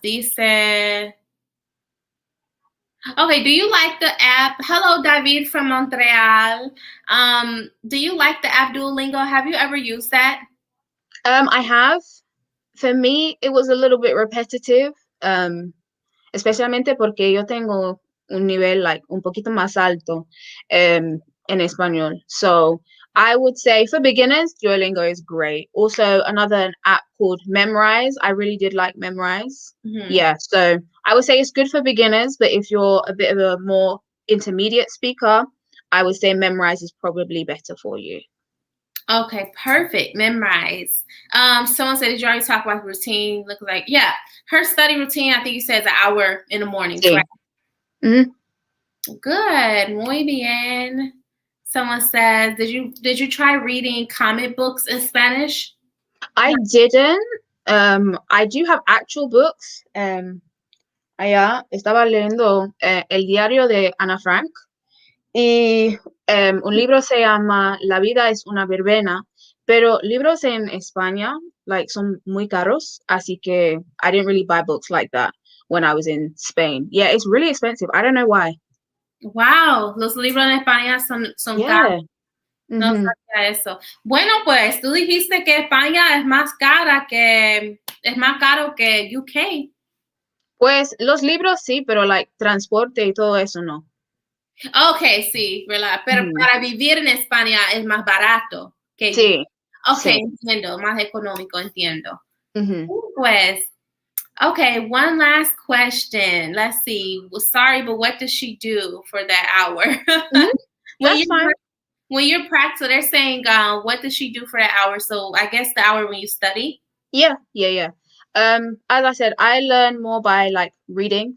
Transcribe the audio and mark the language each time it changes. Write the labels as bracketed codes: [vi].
[en] Dice, okay, do you like the app? Hello, David from Montreal. Do you like the Abdul Lingo? Have you ever used that? I have. For me, it was a little bit repetitive, [es] especialmente porque yo tengo un nivel un poquito más alto en español. [en] So I would say for beginners, Duolingo is great. Also, another app called Memrise. I really did like Memrise. Yeah, so I would say it's good for beginners, but if you're a bit of a more intermediate speaker, I would say Memrise is probably better for you. Okay, perfect. Memrise. Someone said, did you already talk about routine? Look like, yeah, her study routine, I think you said is an hour in the morning. [es] Sí. [en] Right? Good. [es] Muy bien. [en] Someone says, did you try reading comic books in Spanish? I didn't. I do have actual books. [es] Allá estaba leyendo el diario de Ana Frank y un libro se llama La vida es una verbena, pero libros en España like son muy caros, así que [en] I didn't really buy books like that when I was in Spain. Yeah, it's really expensive. I don't know why. [es] Wow, los libros en España son [en] Yeah. [es] caros. No sabía eso. Bueno, pues tú dijiste que España es más caro que UK. Pues los libros sí, pero like transporte y todo eso no. Okay, sí, ¿verdad? Pero para vivir en España es más barato que Sí. [en] Okay, [es] Sí. entiendo, más económico, entiendo. [en] Pues, okay, one last question. Let's see. Well, sorry, but what does she do for that hour? That's fine. When you're practicing, they're saying, what does she do for that hour? So I guess the hour when you study? Yeah. As I said, I learn more by like reading.